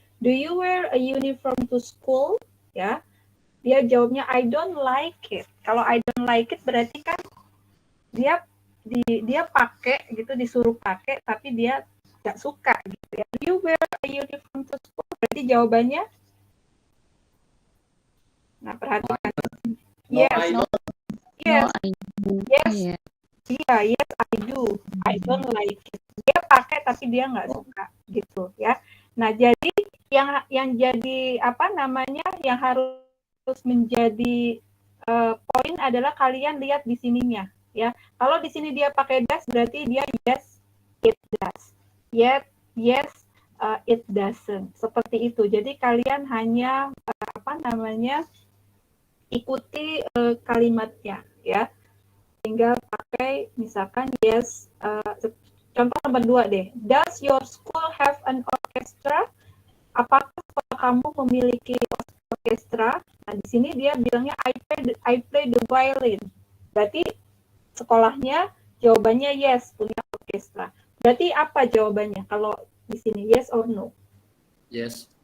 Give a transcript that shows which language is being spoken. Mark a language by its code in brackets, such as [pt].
[en] Do you wear a uniform to school? [id] Ya, dia jawabnya [en] I don't like it. [id] Kalau [en] I don't like it [id] berarti kan dia pakai gitu, disuruh pakai tapi dia nggak suka gitu ya. [en] Do you wear a uniform to school? [id] Berarti jawabannya, nah perhatikan. [en] No, Yes, I don't. yes, I do. yes, Yeah. [id] iya, [en] yes I do. I don't like it. [id] Dia pakai tapi dia nggak suka gitu ya. Nah jadi yang jadi apa namanya yang harus menjadi poin adalah kalian lihat di sininya ya. Kalau di sini dia pakai does berarti dia [en] yes it does. Yes it doesn't. [id] Seperti itu. Jadi kalian hanya ikuti kalimatnya ya. Tinggal pakai misalkan yes. Contoh nomor 2 deh. [en] Does your school have an orchestra? [id] Apakah sekolah kamu memiliki orkestra? Nah, di sini dia bilangnya [en] I play the violin. [id] Berarti sekolahnya jawabannya yes, punya orkestra. Berarti apa jawabannya kalau di sini [en] yes or no? Yes.